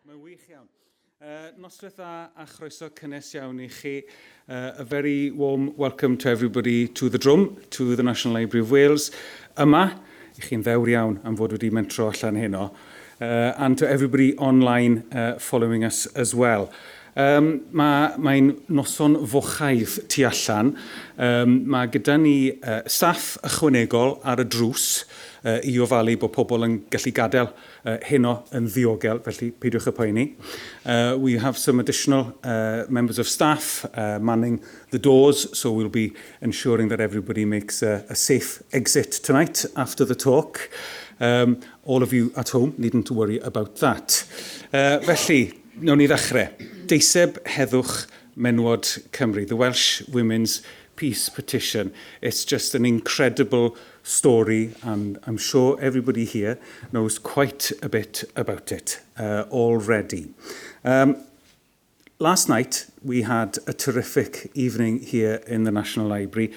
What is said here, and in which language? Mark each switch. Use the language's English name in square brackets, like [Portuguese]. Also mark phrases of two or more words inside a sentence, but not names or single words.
[Welsh] Gwych iawn. Noswaith a chroeso cynnes iawn I chi. [English] A very warm welcome to everybody to the Drum, to the National Library of Wales. [Welsh] Yma, I chi'n ddewr iawn am fod wedi mentro allan heno. [English] And to everybody online following us as well. [Welsh] Mae'n noson fochaidd tu allan. Mae gyda ni staff ychwanegol ar y drws I ofalu bod pobl yn gallu gadael heno yn ddiogel, felly peidiwch y poeni. [English] We have some additional members of staff manning the doors, so we'll be ensuring that everybody makes a safe exit tonight after the talk. All of you at home needn't to worry about that. [Welsh] Felly, nawn ni ddechrau. Deiseb Heddwch Menywod Cymru, [English] the Welsh Women's Peace Petition. It's just an incredible story, and I'm sure everybody here knows quite a bit about it already. Last night, we had a terrific evening here in the National Library.